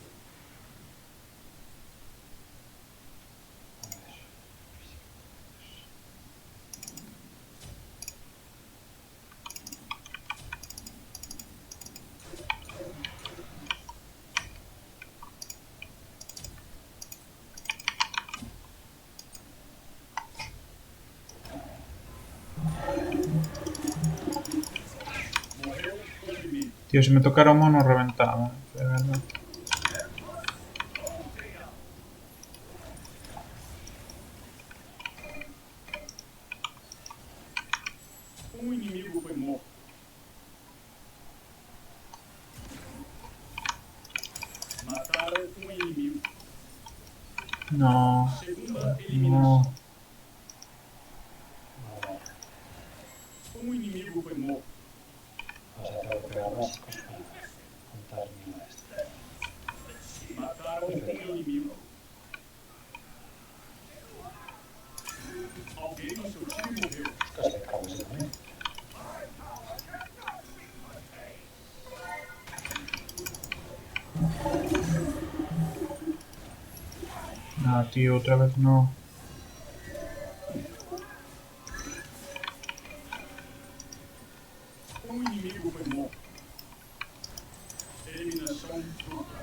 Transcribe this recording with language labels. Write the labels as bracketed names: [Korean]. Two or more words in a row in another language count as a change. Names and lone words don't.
[Spanish] Tío, se me tocara o mono reventaba. De verdad. [Portuguese] Inimigo foi morto. Mataram inimigo. [Spanish] No. [Portuguese] Segunda eliminação. [Spanish] No. [Portuguese] Inimigo foi morto. [Spanish] O sea, tengo que pegar básicos para contar mi maestro. [Portuguese] Mataram inimigo. Alguém no seu time morreu. [Spanish] Casi me cago ese también. No, tío, otra vez no. [Portuguese] Inimigo foi morto. Eliminação dupla.